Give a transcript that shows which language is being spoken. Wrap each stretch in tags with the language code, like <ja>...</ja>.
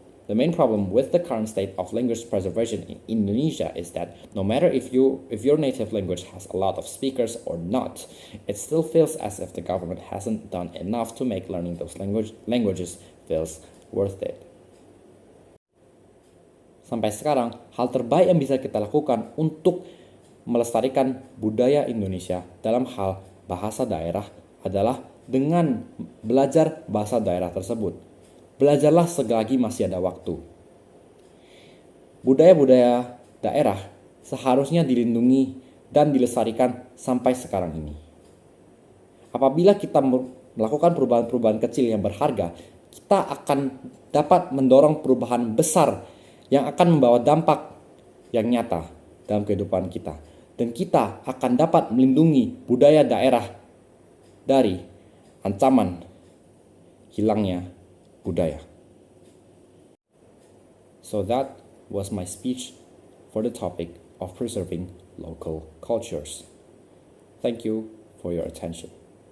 <en>The main problem with the current state of language preservation in Indonesia is that no matter if your native language has a lot of speakers or not, it still feels as if the government hasn't done enough to make learning those languages feels worth it.</en> <id>Sampai sekarang, hal terbaik yang bisa kita lakukan untuk melestarikan budaya Indonesia dalam hal bahasa daerah adalah dengan belajar bahasa daerah tersebut. Belajarlah selagi masih ada waktu. Budaya-budaya daerah seharusnya dilindungi dan dilestarikan sampai sekarang ini. Apabila kita melakukan perubahan-perubahan kecil yang berharga, kita akan dapat mendorong perubahan besar yang akan membawa dampak yang nyata dalam kehidupan kita. Dan kita akan dapat melindungi budaya daerah dari ancaman hilangnya budaya.</id> <en>So that was my speech for the topic of preserving local cultures. Thank you for your attention.</en>